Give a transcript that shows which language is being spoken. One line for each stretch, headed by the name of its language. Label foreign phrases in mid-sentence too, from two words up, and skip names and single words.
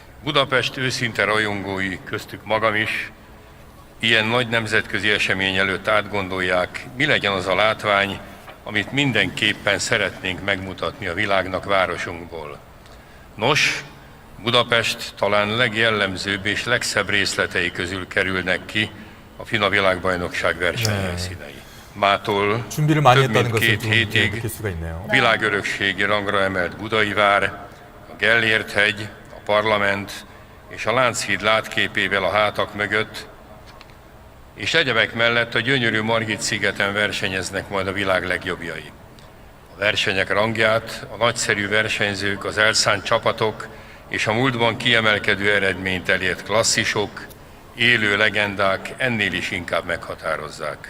Hungarian: Budapest őszinte rajongói, köztük magam is, ilyen nagy nemzetközi esemény előtt átgondolják, mi legyen az a látvány, amit mindenképpen szeretnénk megmutatni a világnak városunkból. Nos, Budapest talán legjellemzőbb és legszebb részletei közül kerülnek ki a FINA világbajnokság versenyhelyszínei. Mától
Korean: 준비를 많이
Hungarian: több
Korean: 했다는
Hungarian: mint
Korean: 것을
Hungarian: 2
Korean: 좀
Hungarian: hétig
Korean: 느낄 수가 있네요.
Hungarian: a világörökségi rangra emelt Budai vár, a Gellért-hegy, a parlament és a Lánchíd látképével a hátak mögött, és egyebek mellett a gyönyörű Margit-szigeten versenyeznek majd a világ legjobbjai. A versenyek rangját a nagyszerű versenyzők, az elszánt csapatok és a múltban kiemelkedő eredményt elért klasszisok, élő legendák ennél is inkább meghatározzák.